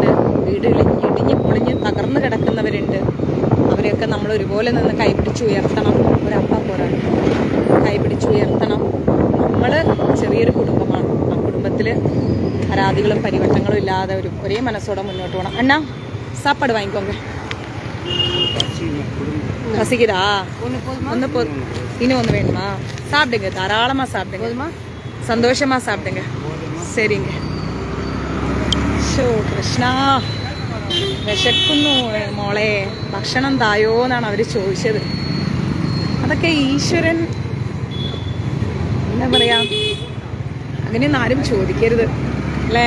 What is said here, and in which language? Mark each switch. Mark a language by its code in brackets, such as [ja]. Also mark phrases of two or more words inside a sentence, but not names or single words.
[ml] വീട് ഇടിഞ്ഞ് പൊളിഞ്ഞ് തകർന്ന് കിടക്കുന്നവരുണ്ട്. അവരെയൊക്കെ നമ്മൾ ഒരുപോലെ നിന്ന് കൈപിടിച്ചുയർത്തണം. ഒരപ്പോരാണ് കൈപിടിച്ചുയർത്തണം. നമ്മൾ ചെറിയൊരു കുടുംബമാണ്. ആ കുടുംബത്തിൽ പരാതികളും പരിവട്ടങ്ങളും ഇല്ലാതെ ഒരേ മനസ്സോടെ മുന്നോട്ട് പോകണം. [ta] அண்ணா சாப்பாடு வாங்கிக்கோங்க. ரசிக்குதா? இன்னும் ஒன்று வேணுமா? சாப்பிடுங்க, தாராளமாக சாப்பிடுங்க, சந்தோஷமாக சாப்பிடுங்க. சரிங்க. [ml] ഷോ കൃഷ്ണ, വിശക്കുന്നു മോളെ, ഭക്ഷണം തായോ എന്നാണ് അവർ ചോദിച്ചത്. അതൊക്കെ ഈശ്വരൻ എന്താ പറയാ, അങ്ങനെയൊന്നും ആരും ചോദിക്കരുത് അല്ലേ?